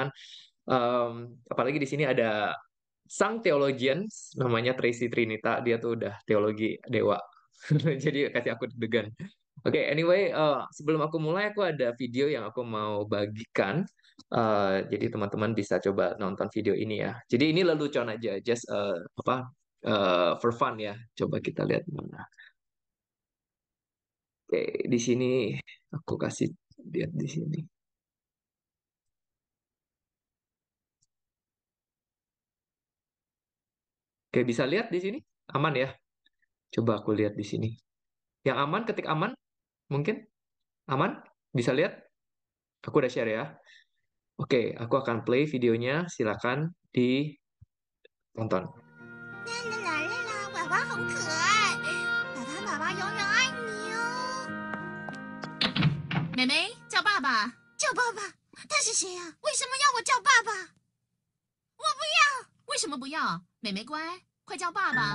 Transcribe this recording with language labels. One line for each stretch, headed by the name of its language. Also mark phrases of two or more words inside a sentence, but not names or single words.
Indonesian: Apalagi di sini ada sang theologians, namanya Tracy Trinita. Dia tuh udah teologi dewa. Jadi kasih aku deg-degan. Oke, anyway, sebelum aku mulai, aku ada video yang aku mau bagikan. Jadi teman-teman bisa coba nonton video ini ya. Jadi ini lelucon aja,
English: just for fun ya.
Indonesian: Coba kita lihat mana. Oke, di sini aku kasih lihat di sini. Oke, bisa lihat di sini? Aman ya? Coba aku lihat di sini. Yang aman, ketik aman, mungkin aman? Bisa lihat? Aku udah share ya. Oke, aku akan play videonya. Silakan ditonton.
Chinese: 啦啦啦，娃娃好可爱，爸爸永远爱你哦。妹妹叫爸爸，叫爸爸，他是谁啊？为什么要我叫爸爸？我不要！为什么不要？妹妹乖，快叫爸爸。